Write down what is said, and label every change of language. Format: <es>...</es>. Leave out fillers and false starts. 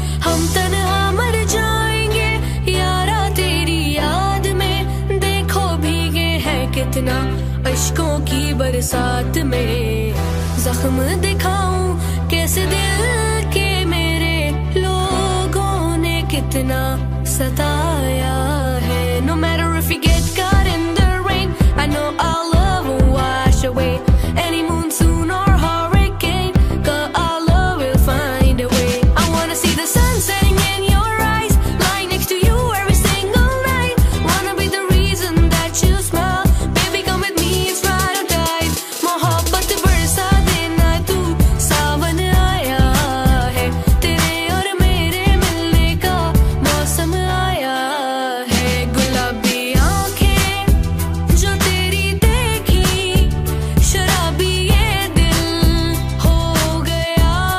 <hi>हम तन्हा मर जाएंगे यारा तेरी याद में, देखो भीगे हैं कितना अश्कों की बरसात में। जख्म दिखाऊं कैसे दिल के मेरे लोगों ने कितना सताया है।</hi> <en>No matter if you get caught in the rain, I know our love will wash away any monsoon or hurricane, 'cause our love will find a way. I wanna see the sun setting in your eyes, lying next to you every single night. Wanna be the reason that you smile, baby come with me, it's ride or die.</en> <hi>मोहब्बत बरसा देना तू, सावन आया है, तेरे और मेरे मिलने का मौसम आया है। गुलाबी आंखें जो तेरी देखी, शराबी ये दिल हो गया।</hi>